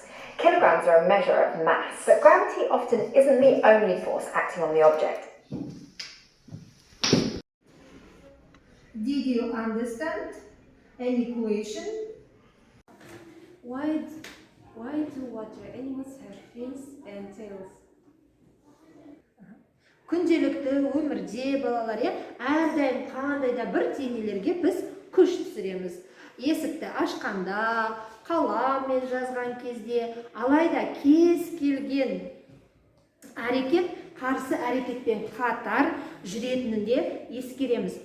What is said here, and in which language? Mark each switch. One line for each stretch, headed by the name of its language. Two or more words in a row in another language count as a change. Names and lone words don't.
English: Kilograms are a measure of mass, but gravity often isn't the only force acting on the object. Did you understand an equation? Why do water animals have fins and tails?
Kazakh: Күнделікті өмірде балалар, әрдайым қандай да бір денелерге біз күш түсіреміз. Есікті ашқанда, қаламмен жазған кезде, алайда кез келген әрекет қарсы әрекетпен қатар жүретінінде ескереміз.